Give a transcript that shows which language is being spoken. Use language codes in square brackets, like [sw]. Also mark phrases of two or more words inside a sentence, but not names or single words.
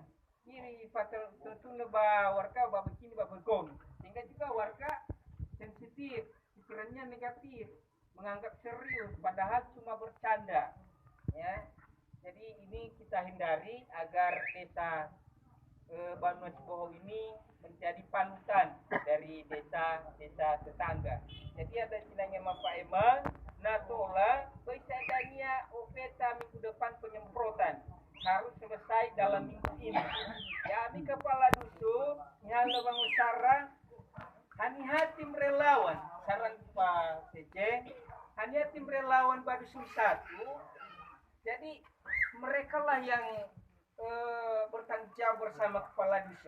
[id] Ini tentu warga begini begini, sehingga juga warga sensitif, pikirannya negatif, menganggap serius, padahal cuma bercanda. Ya, jadi ini kita hindari agar desa Banua Ciboho ini menjadi panutan dari desa-desa tetangga. Jadi ada istilahnya Pak Eman, natola bersadanya opeta minggu depan penyemprotan harus selesai dalam minggu ini. Ya, ini kepala dusun, yang Bang Sarang, hanya tim relawan, saran Pak CC, hanya tim relawan Badusun 1. Jadi mereka lah yang bertanggung jawab bersama kepala dusun.